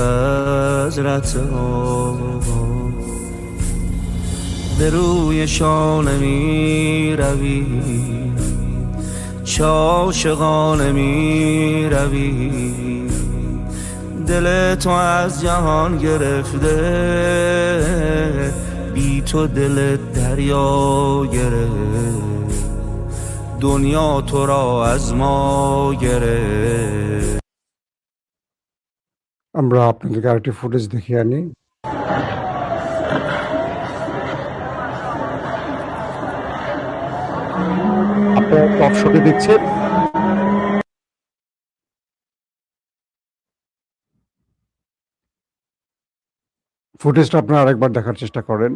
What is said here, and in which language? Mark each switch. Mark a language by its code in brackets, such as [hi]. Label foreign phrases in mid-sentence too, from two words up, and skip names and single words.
[fa] به روی شانه می روی عاشقانه می روی دل تو از جهان گرفته بی تو دل دریا گرفت دنیا تو را از ما گرفت [bn] আমরা আপনাদেরকে আরেকটি ফুটেজ দেখিয়ে আনি। আপনারা [en] top shot [bn] দেখছেন ফুটেজটা আপনারা আরেকবার দেখার চেষ্টা করেন।